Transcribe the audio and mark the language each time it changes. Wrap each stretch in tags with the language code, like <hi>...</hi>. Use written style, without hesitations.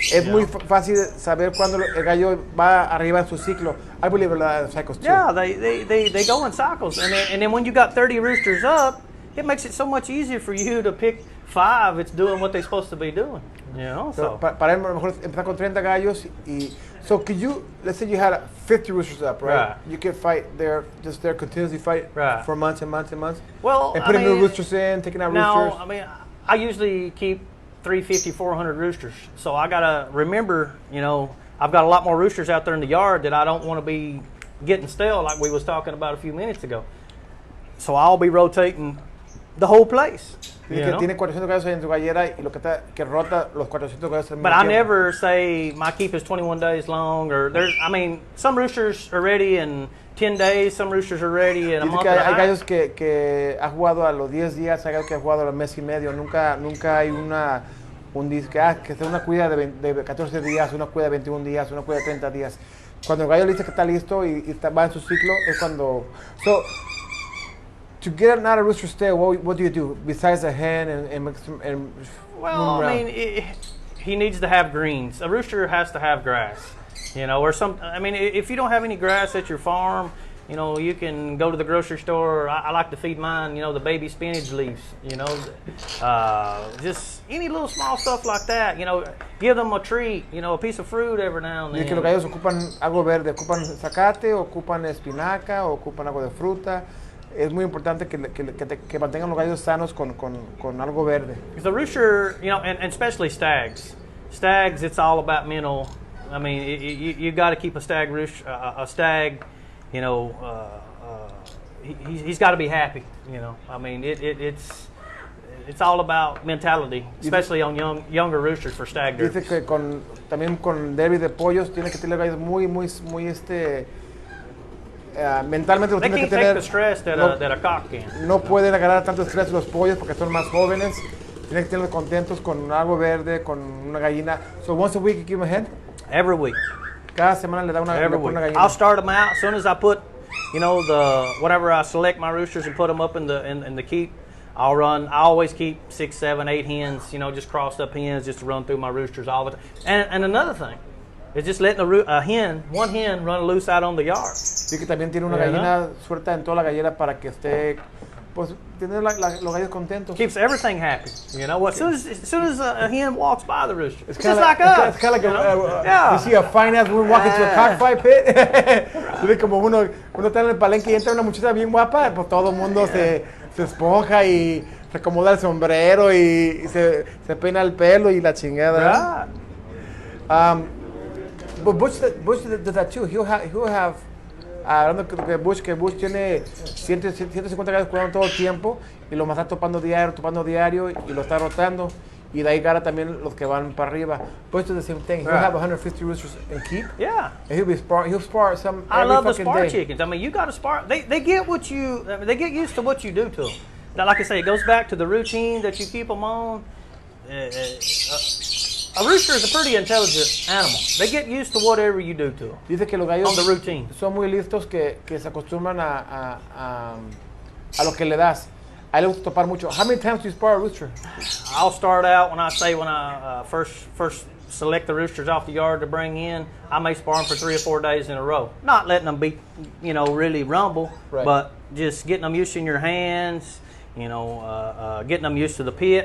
<es>Es muy fácil saber cuándo el gallo va arriba en su ciclo.</es> <en>I believe in cycles too. Yeah, they go in cycles, and then when you got 30 roosters up, it makes it so much easier for you to pick 5 that's doing what they're supposed to be doing. You know, so</en> <es>para él a lo mejor empezar con 30 gallos y</es> <en>so could you, let's say you had 50 roosters up, right? You could fight continuously fight for months and months and months. Well, and putting new roosters in, taking out roosters. No, I mean, I usually keep 350, 400 roosters. So I gotta remember, you know, I've got a lot more roosters out there in the yard that I don't want to be getting stale, like we was talking about a few minutes ago. So I'll be rotating the whole place.</en> <es>Que tiene 400 gallos en su gallera y lo que rota los 400 gallos al mismo</es> <en>But I</en> <es>tiempo.</es> <en>never say my keep is 21 days long, or I mean, some roosters are ready in 10 days, some roosters are ready in a month and a half.</en> <es>Hay gallos que ha jugado a los 10 días, hay gallos que ha jugado a los mes y medio. Nunca hay un disque, que sea una cuida de 14 días, una cuida de 21 días, una cuida de 30 días. Cuando el gallo le dice que está listo y va en su ciclo, es cuando...</es> <en>So, to get another rooster stale, what do you do besides a hen and well, I mean, he needs to have greens. A rooster has to have grass, you know, or some. I mean, if you don't have any grass at your farm, you know, you can go to the grocery store. I like to feed mine, you know, the baby spinach leaves, you know, just any little small stuff like that. You know, give them a treat, you know, a piece of fruit every now and then.</en> <es>Y que los gallos ocupan algo verde, ocupan zacate, ocupan espinaca, ocupan algo de fruta. Es muy importante que mantengan los gallos sanos con algo verde.</es> <en>Because the rooster, you know, and especially stags. Stags, it's all about mental. I mean, you got to keep a stag rooster, a stag, you know, he's got to be happy, you know. I mean, it's all about mentality, especially on younger roosters for stag derbies.</en> <es>Dice que también con derby de pollos tiene que tener gallos muy mentalmente lo tiene que tener. No pueden agarrar tanto estrés los pollos porque son más jóvenes. Tienen que tenerlos contentos con algo verde, con una gallina.</es> <en>So once a week you give them a hen? Every week.</en> <es>Cada semana le da una gallina.</es> <en>I'll start them out as soon as I put, you know, whenever I select my roosters and put them up in the keep. I always keep 6, 7, 8 hens, you know, just crossed up hens just to run through my roosters all the time. And another thing. It's just letting one hen run loose out on the yard.</en> <es>Sí, que también tiene una gallina suelta en toda la gallera para que esté pues tener los gallos contentos.</es> <en>Keeps everything happy. You know, as soon as a hen walks by the rooster, it's just like us. It's kind of like you see a fine ass woman walking to a cockfight pit.</en> <es>Entonces, como uno está en el palenque y entra una muchacha bien guapa, pues todo el mundo se esponja y se acomoda el sombrero y se peina el pelo y la chingada.</es> <en>Right. But Bush does that too. He'll have</en> <es>hablando que Bush tiene 150 gallos cuidando todo el tiempo y los está topando diario y lo está rotando. Y de ahí gana también los que van para arriba.</es> <en>Bush does the same thing. He'll have 150 roosters and keep. Yeah. And he'll spar some I every love the fucking spar day. chickens. I mean, you got to spar. They get they get used to what you do to them. Now, like I say, it goes back to the routine that you keep them on. A rooster is a pretty intelligent animal. They get used to whatever you do to them.</en> <es>Dice que los gallos</es> <en>on the routine.</en> <es>Son muy listos que se acostumbran a lo que le das. A él le gusta topar mucho.</es> <en>How many times do you spar a rooster? I'll start out when I first select the roosters off the yard to bring in. I may spar them for 3 or 4 days in a row. Not letting them be, really rumble, right. But just getting them used in your hands. Getting them used to the pit.</en>